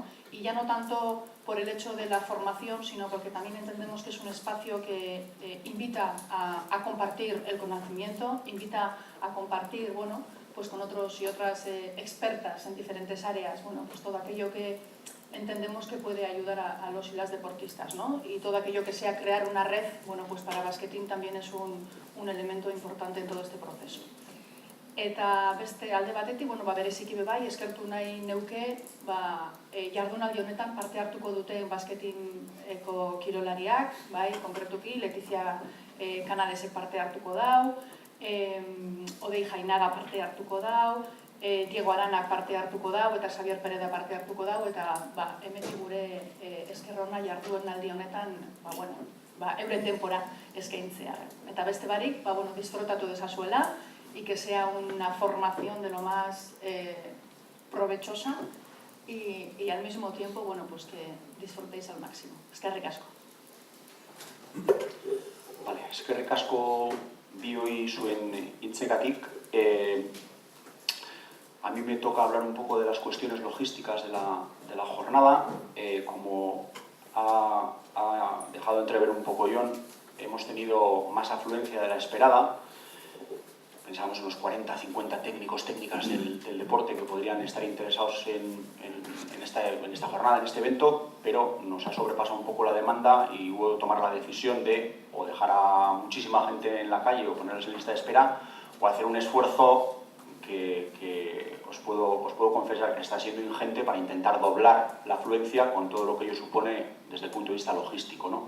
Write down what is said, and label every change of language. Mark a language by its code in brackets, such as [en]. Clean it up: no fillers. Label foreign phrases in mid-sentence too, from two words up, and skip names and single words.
[es] Y ya no tanto por el hecho de la formación, sino porque también entendemos que es un espacio que invita a compartir el conocimiento, invita a compartir, pues con otros y otras expertas en diferentes áreas, pues todo aquello que entendemos que puede ayudar a los y las deportistas, ¿no? Y todo aquello que sea crear una red, pues para Basketin también es un elemento importante en todo este proceso. [eu] Eta beste alde batetik, bereziki bai, eskertu nahi neuke, jardunaldi honetan parte hartuko duten basketineko kirolariak, bai, konkretuki, Letizia Canalesek parte hartuko dau, Odei Jainaga parte hartuko dau, Diego Aranak parte hartuko dau, eta Xavier Pereda parte hartuko dau, eta hemendik gure eskerrona jarduen aldi honetan, euren denbora eskaintzea. Eta beste barik, disfrutatu dezazuela, [es] y que sea una formación de lo más provechosa y al mismo tiempo, pues que disfrutéis al máximo. [eu] Eskerrik asko. Vale, eskerrik asko bioi zuen hitzegatik. [es] A mí me toca hablar un poco de las cuestiones logísticas de la jornada. Como ha dejado entrever un poco Jon, hemos tenido más afluencia de la esperada. Pensábamos en unos 40, 50 técnicos, técnicas del deporte que podrían estar interesados en esta jornada, en este evento, pero nos ha sobrepasado un poco la demanda y hubo que tomar la decisión de o dejar a muchísima gente en la calle o ponerles en lista de espera, o hacer un esfuerzo que os puedo confesar que está siendo ingente para intentar doblar la afluencia con todo lo que ello supone desde el punto de vista logístico, ¿no?